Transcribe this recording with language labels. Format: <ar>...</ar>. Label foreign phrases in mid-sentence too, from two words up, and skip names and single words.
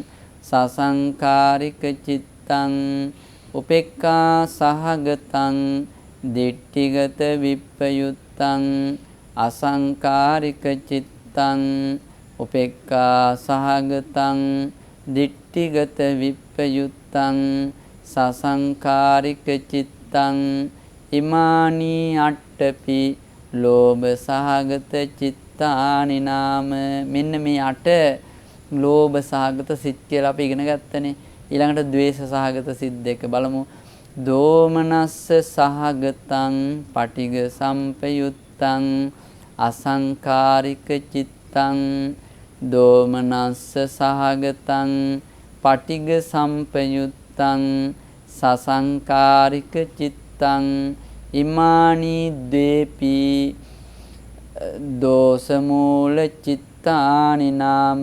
<pi>සසංකාරික චිත්තං උපේක්ඛා සහගතං දිට්ඨිගත විප්පයුත්තං අසංකාරික චිත්තං උපේක්ඛා සහගතං දිට්ඨිගත විප්පයුත්තං සසංකාරික චිත්තං ඉමානී අට්ඨපි ලෝභ සහගත චිත්තානි නාම.</pi> <si>මෙන්න මේ 8 ලෝභ සහගත සිත් කියලා අපි ඉගෙන ගත්තනේ. ඊළඟට ද්වේෂ සහගත සිත් 2 බලමු.</si> <pi>දෝමනස්ස සහගතං පටිඝ සම්පයුත්තං අසංකාරික චිත්තං දෝමනස්ස සහගතං පටිඝ සම්පයුත්තං සසංකාරික චිත්තං ඉමානී ද්වේපි දෝසමූල චිත්තානි නාම.</pi>